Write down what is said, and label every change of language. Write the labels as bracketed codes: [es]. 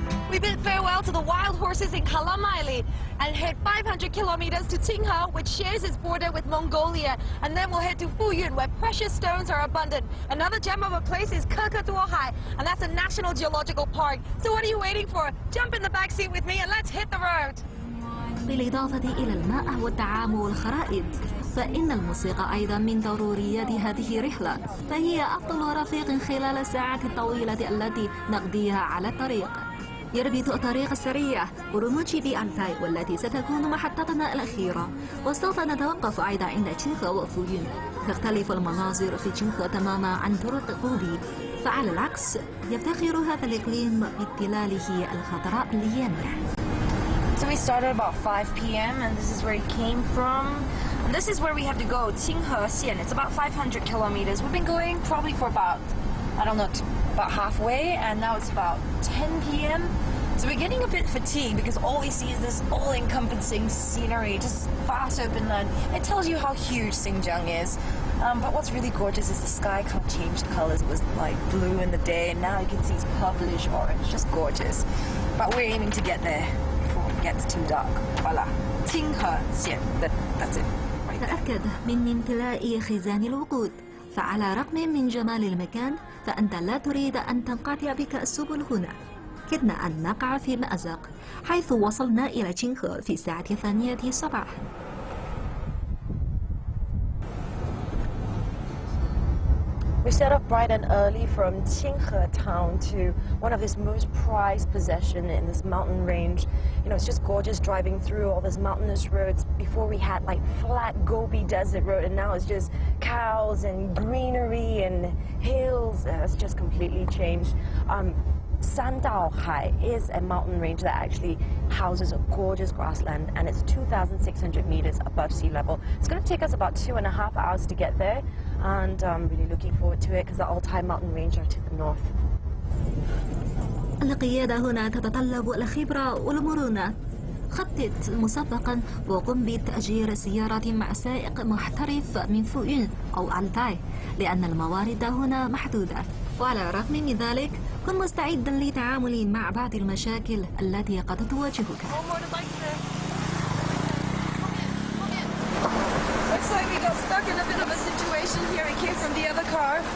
[en] We bid farewell to the wild horses in Kalamaili and head 500 kilometers to Tinghe, which shares its border with Mongolia. And then we'll head to Fuyun, where precious stones are abundant. Another gem of a place is Kekatuohai, and that's a national geological park. So what are you waiting for? Jump in the back seat with me and let's hit the road. [ar] بالإضافة إلى الماء والطعام والخرائط، فإن الموسيقى أيضا من ضروريات هذه الرحلة، فهي أفضل رفيق خلال الساعات الطويلة التي نقضيها على الطريق. يربط الطريق السريع ورموج بألتاي والتي ستكون محطتنا الأخيرة، وسوف نتوقف أيضا عند تشينغ وفويون. تختلف المناظر في تشينغ تماما عن طرق غوبي، فعلى العكس يفتخر هذا الإقليم بتلاله الخضراء الليامع. [en] So we started about 5 p.m. and this is where he came from. And this is where we have to go, Tinghe. It's about 500 kilometers. We've been going probably for about, I don't know, about halfway, and now it's about 10 p.m. So we're getting a bit fatigued because all we see is this all-encompassing scenery, just vast open land. It tells you how huge Xinjiang is. But what's really gorgeous is the sky can't change the colors. It was like blue in the day, and now you can see it's purplish orange, just gorgeous. But we're aiming to get there before it gets too dark. Voila. Tinghe. That's it. Right there. [ar] تأكد من امتلاء خزان الوقود، فعلى رغم من جمال المكان فأنت لا تريد أن تنقطع بك السبل هنا. كدنا أن نقع في مأزق حيث وصلنا إلى تشينغ في الساعة 8 صباحا. [en] We set off bright and early from Tinghe town to one of his most prized possession in this mountain range. You know, it's just gorgeous driving through all these mountainous roads. Before we had like flat Gobi desert road, and now it's just cows and greenery and hills. It's just completely changed. Sandaohai is a mountain range that actually houses a gorgeous grassland, and it's 2,600 meters above sea level. It's going to take us about 2.5 hours to get there, and I'm really looking forward to it because the Altai mountain range are to the north. [ar] القيادة هنا تتطلب الخبرة والمرونة. خطط مسبقا وقم بتأجير سيارة مع سائق محترف من فويون أو ألتاي، لأن الموارد هنا محدودة. وعلى الرغم من ذلك كن مستعدا للتعامل مع بعض المشاكل التي قد تواجهك. [en] Looks like we got stuck in a bit of a situation here. We came from the other car.